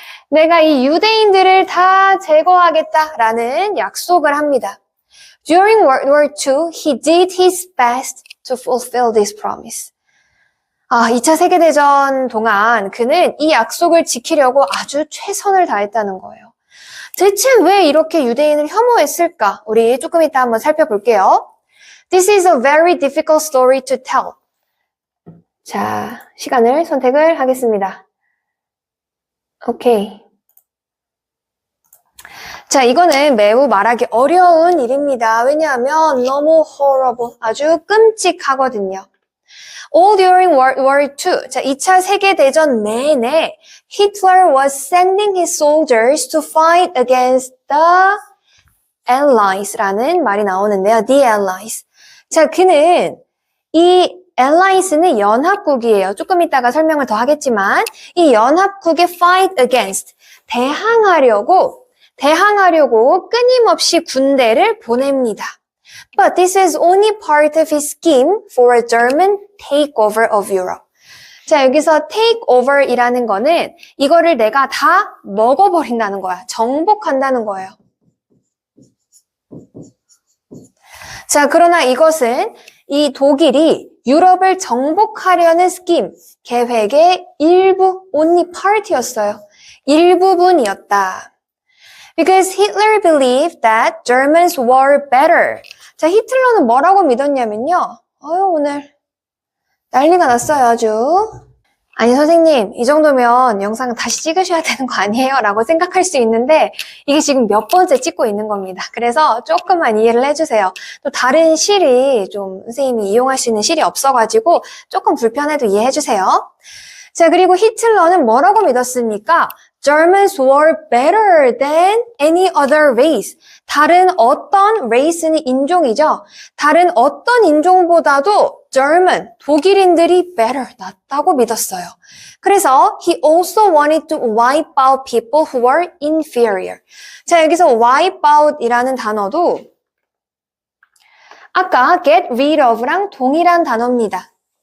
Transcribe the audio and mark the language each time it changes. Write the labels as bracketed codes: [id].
[ko] 내가 이 유대인들을 다 제거하겠다라는 약속을 합니다. [en] During World War II, he did his best to fulfill this promise. [ko] 2차 세계대전 동안 그는 이 약속을 지키려고 아주 최선을 다했다는 거예요. 대체 왜 이렇게 유대인을 혐오했을까? 우리 조금 이따 한번 살펴볼게요. [en] This is a very difficult story to tell. [ko] 자, 시간을 선택을 하겠습니다. 오케이. 자, 이거는 매우 말하기 어려운 일입니다. 왜냐하면 너무 horrible, 아주 끔찍하거든요. [en] All during World War II, [ko] 자, 2차 세계대전 내내 [en] Hitler was sending his soldiers to fight against the Allies [ko] 라는 말이 나오는데요. [en] The Allies. [ko] 자, 그는 이 Allies는 연합국이에요. 조금 이따가 설명을 더 하겠지만 이 연합국에 [en] fight against, [ko] 대항하려고 끊임없이 군대를 보냅니다. [en] But this is only part of his scheme for a German takeover of Europe. [ko] 자, 여기서 takeover이라는 거는 이거를 내가 다 먹어버린다는 거야. 정복한다는 거예요. 자, 그러나 이것은 이 독일이 유럽을 정복하려는 스킴, 계획의 일부, [en] only part [ko] 였어요. 일부분이었다. [en] Because Hitler believed that Germans were better. [ko] 자, 히틀러는 뭐라고 믿었냐면요. 오늘 난리가 났어요, 아주. 아니, 선생님, 이 정도면 영상 다시 찍으셔야 되는 거 아니에요? 라고 생각할 수 있는데 이게 지금 몇 번째 찍고 있는 겁니다. 그래서 조금만 이해를 해주세요. 또 다른 실이 좀 선생님이 이용할 수 있는 실이 없어가지고 조금 불편해도 이해해주세요. 자, 그리고 히틀러는 뭐라고 믿었습니까? [en] Germans were better than any other race. [ko] 다른 어떤 race는 인종이죠. 다른 어떤 인종보다도 German, 독일인들이 better, 낫다고 믿었어요. 그래서 [en] he also wanted to wipe out people who were inferior. [ko] 자, 여기서 wipe out이라는 단어도 아까 get rid of랑 동일한 단어입니다.